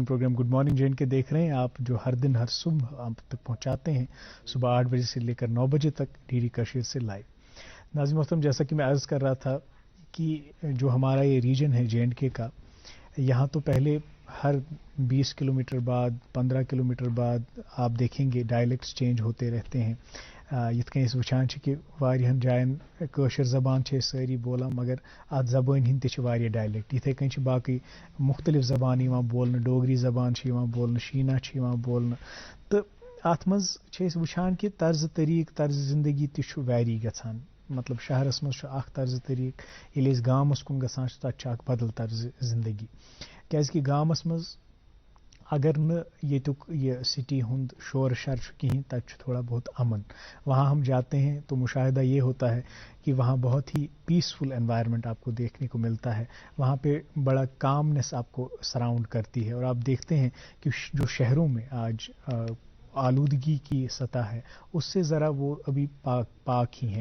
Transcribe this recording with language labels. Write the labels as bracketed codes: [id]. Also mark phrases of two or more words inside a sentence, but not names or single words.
[ur] پروگرام گڈ مارننگ جے اینڈ کے دیکھ رہے ہیں آپ جو ہر دن ہر صبح آپ تک پہنچاتے ہیں صبح 8 بجے سے لے کر 9 بجے تک ڈی ڈی کشمیر سے لائیو. ناظرین محترم جیسا کہ میں عرض کر رہا تھا کہ جو ہمارا یہ ریجن ہے جے اینڈ کے کا یہاں تو پہلے ہر 20 کلومیٹر بعد 15 کلومیٹر بعد آپ دیکھیں گے ڈائلیکٹس چینج ہوتے رہتے ہیں. [ks] یِتھ کٔنۍ أسۍ وٕچھان چھِ کہِ واریاہن جایَن کٲشِر زبان چھِ أسۍ سٲری بولان مگر اَتھ زبٲنۍ ہِنٛدۍ تہِ چھِ واریاہ ڈایلیکٹ. یِتھَے کٔنۍ چھِ باقٕے مختلف زبان یِوان بولنہٕ. ڈوگری زبان چھِ یِوان بولنہٕ, شیٖنا چھِ یِوان بولنہٕ تہٕ اَتھ منٛز چھِ أسۍ وٕچھان کہِ طرزٕ طریٖقہٕ طرزِ زندگی تہِ چھُ ویری گژھان. مطلب شہرس منٛز چھُ اکھ طرزٕ طریٖقہٕ ییٚلہِ أسۍ گامَس کُن گژھان چھِ تَتہِ چھُ اکھ بدل طرزِ زندگی. کیٛازِکہِ گامَس منٛز اگر نہٕ ییٚتیُک یہ سٹی ہُنٛد شور شر چھُ کِہیٖنۍ تَتہِ چھُ تھوڑا بہت امن. [ur] وہاں ہم جاتے ہیں تو مشاہدہ یہ ہوتا ہے کہ وہاں بہت ہی [en] peaceful environment [ur] آپ کو دیکھنے کو ملتا ہے. وہاں پہ بڑا کامنس آپ کو سراؤنڈ کرتی ہے اور آپ دیکھتے ہیں کہ جو شہروں میں آج آلودگی کی سطح ہے اس سے ذرا وہ ابھی پاک ہی ہیں.